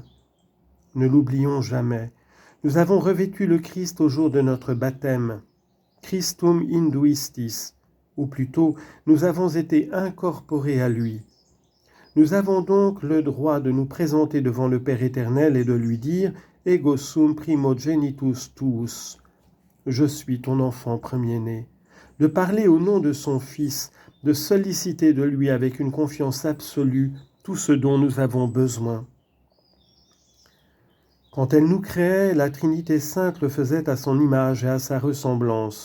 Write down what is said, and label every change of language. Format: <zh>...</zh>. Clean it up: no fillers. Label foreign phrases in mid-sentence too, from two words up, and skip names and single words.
<fr>Ne l'oublions jamais. Nous avons revêtu le Christ au jour de notre baptême.</fr> <la>Christum induistis,</la> <fr>ou plutôt, nous avons été incorporés à lui. Nous avons donc le droit de nous présenter devant le Père éternel et de lui dire «</fr> <la>Ego sum primogenitus tuus</la> <fr>» « Je suis ton enfant premier-né », de parler au nom de son Fils, de solliciter de lui avec une confiance absolue tout ce dont nous avons besoin. Quand elle nous créait, la Trinité sainte le faisait à son image et à sa ressemblance.</fr>